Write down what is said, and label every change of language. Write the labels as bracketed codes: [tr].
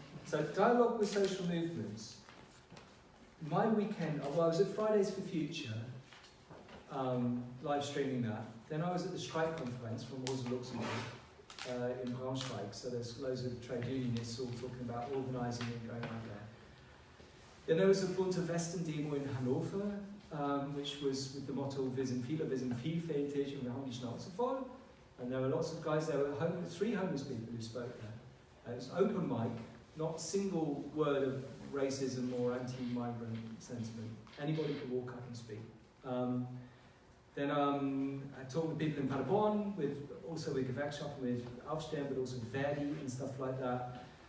[en] So dialogue with social movements. My weekend, I was at Fridays for Future, live streaming that. Then I was at the strike conference from Rosa Luxemburg in Braunschweig, so there's loads of trade unionists all talking about organising and going out there. Then there was a Bunte Westen demo in Hannover, which was with the motto, [de] wir sind viele, wir sind vielfältig und wir haben die Schnauze voll. [en] And there were lots of guys, there were 3 homeless people who spoke there. It was open mic, not a single word of racism or anti-migrant sentiment. Anybody could walk up and speak. Then I talked with people in Paderborn, also with Gewerkschaften, with Aufstehen, but also Verdi and stuff like that.